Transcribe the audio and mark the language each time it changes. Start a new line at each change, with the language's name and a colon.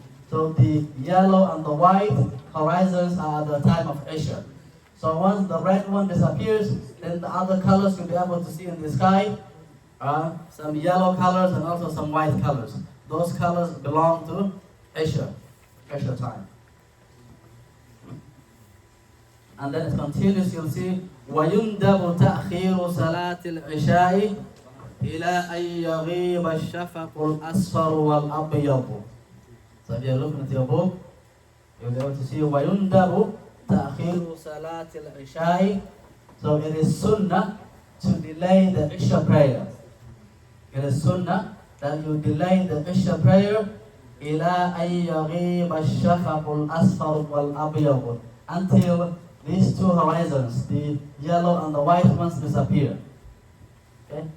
English: So the yellow and the white horizons are at the time of Isha. So once the red one disappears, then the other colors you'll be able to see in the sky are some yellow colors and also some white colors. Those colors belong to Isha time. And then it continues, you'll see
Arabic: وَيُنْدَبُ تَأْخِيرُ صَلَاةِ الْعِشَاءِ إِلَىٰ أَنْ يَغِيبَ الشَّفَقُ الْأَصْفَرُ وَالْأَبْيَضُ.
English: So if you're looking at your book, you'll be able to see
Arabic: وَيُنْدَبُ تأخير صلاة العشاء.
English: So it is sunnah to delay the Isha prayer. It is sunnah that you delay the Isha prayer
Arabic: إلى أن يغيب الشفق الأصفر والأبيض,
English: until these two horizons, the yellow and the white ones, disappear. Okay?